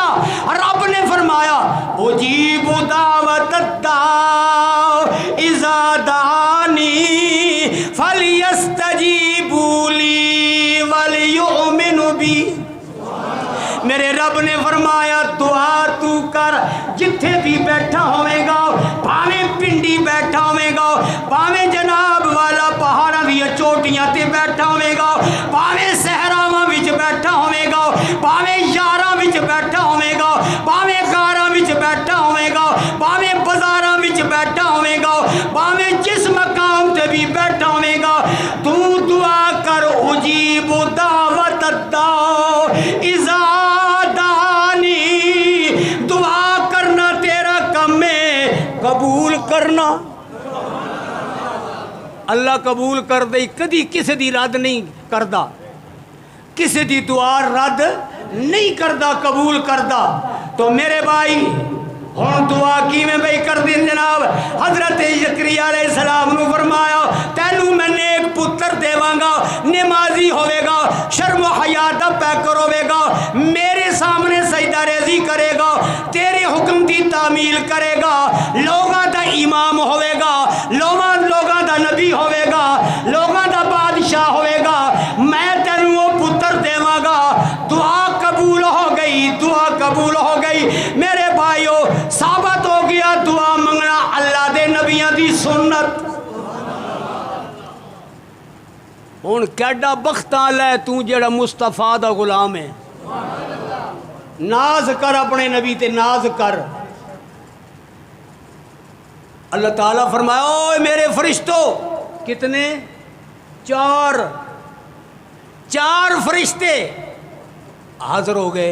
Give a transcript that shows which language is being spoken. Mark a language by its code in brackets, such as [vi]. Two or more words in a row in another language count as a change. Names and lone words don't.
[pa] رب نے فرمایا [ar] اجیب دعوت الداع اذا دعانی فلیستجیبوا لی ولیؤمنوا بی۔ [pa] میرے رب نے فرمایا دعا تو کر جتھے بھی بیٹھا ہوئے گا، پاویں پنڈی بیٹھا ہوئے گا، پاویں جناب والا پہاڑاں دی چوٹیاں تے بیٹھا ہوئے گا، پاویں صحراواں وچ بیٹھا ہوئے گا، پاویں یاراں وچ بیٹھا ہوئے گا، پاویں غاراں وچ بیٹھا ہوئے گا، پاویں بازاراں وچ بیٹھا ہوئے گا، پاویں جس مقام تے بھی بیٹھا ہوئے گا، تو دعا کر [ar] اجیب دعوت الداع اذا [pa] قبول کرنا۔ اللہ قبول کر دے، کدی کسی دی رد نہیں کردا، کسی دی دعا رد نہیں کردا، قبول کردا۔ تو میرے بھائی ہن دعا کیویں بھئی کر دین جناب؟ حضرت زکریا علیہ السلام نو فرمایا تینوں میں نیک پتر دیواں گا، نمازی ہوے گا، شرم و حیا دا پیکر ہوے گا، میرے سامنے سجدہ ریزی کرے گا، تیرے حکم دی تعمیل کرے گا، لوگاں دا امام ہوے گا، لوگاں دا نبی ہوے گا، لوگاں دا بادشاہ ہوے گا، میں تینوں وہ پتر دیواں گا۔ دعا قبول ہو گئی، دعا قبول ہو گئی۔ میرے بھائیو ثابت ہو گیا دعا منگنا اللہ دے نبیاں دی سنت۔ ہن کیڈا بخت والا ہے تو جڑا مصطفیٰ دا غلام ہے۔ ناز کر اپنے نبی تے ناز کر۔ اللہ تعالیٰ فرمایا اوے میرے فرشتوں، کتنے؟ چار فرشتے حاضر ہو گئے۔